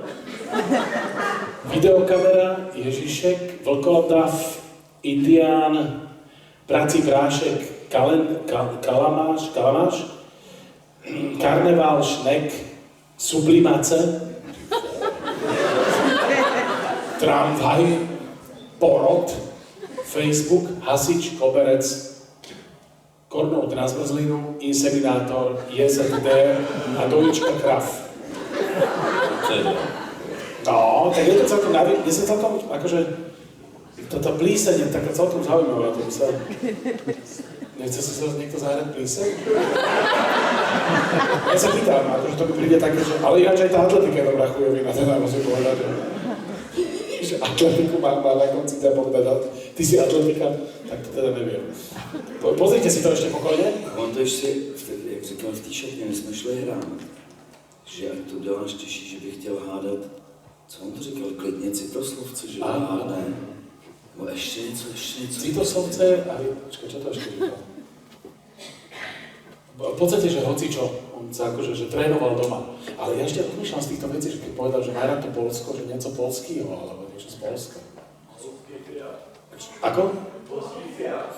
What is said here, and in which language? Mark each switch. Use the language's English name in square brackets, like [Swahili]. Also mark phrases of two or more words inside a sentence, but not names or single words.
[Czech] videokamera, Ježišek, vlkodav, indián, prací prášek, kalamáš, karneval, šnek, sublimace, tramvaj, porod, Facebook, hasič, koberec, kornout na zmrzlinu, inseminátor, JZD a dojička krav. [Slovak] No, tak je to celkom mne sa celkom, akože, toto plísenie, taká celkom zaujímavá, to by sa... Nechce si sa niekto zahrať plíseň? Ja sa pýtam, akože to by príde také, že... Ale ináč aj tá atletika je dobrá chujovina, teda musím povedať, že atletiku má na konci teda povedať, ty si atletika, tak to teda neviem. Pozrite si to ešte pokojne. [Czech] On to ještě, jak říkal v té šatně, my jsme šli hrát, že ať to děláš těžší, že bych chtěl hádat, co on to říkal, klidně citoslovce, že hádne. [Slovak] No ešte něco. Citoslovce, počkaj, čo to ešte říkal? V podstate, že hocičo, on sa akože, že trénoval doma. Ale ja ešte rozmýšľam z týchto vecí, že keď povedal, že má rád to Polsko, že niečo polského, alebo niečo z Polska. Ako? Polský Fiat.